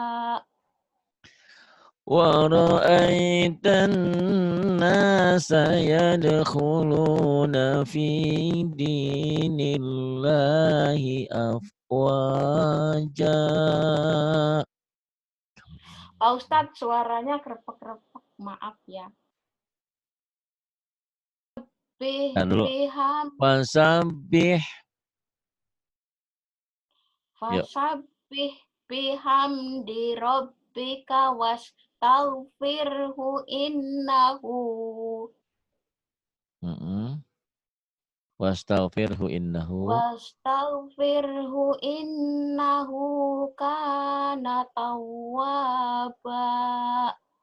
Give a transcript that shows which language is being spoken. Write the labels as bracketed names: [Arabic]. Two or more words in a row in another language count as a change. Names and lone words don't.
[Arabic] ورأيت الناس يدخلون في دين الله أفواجا. [Indonesian] Pak Ustadz, suaranya krepek-krepek, maaf ya. Nah, dulu. [Arabic] Biham Fasabbih. Yuk. فسبح بحمد ربك واستغفره إنه واستغفره إنه واستغفره إنه كان توابا.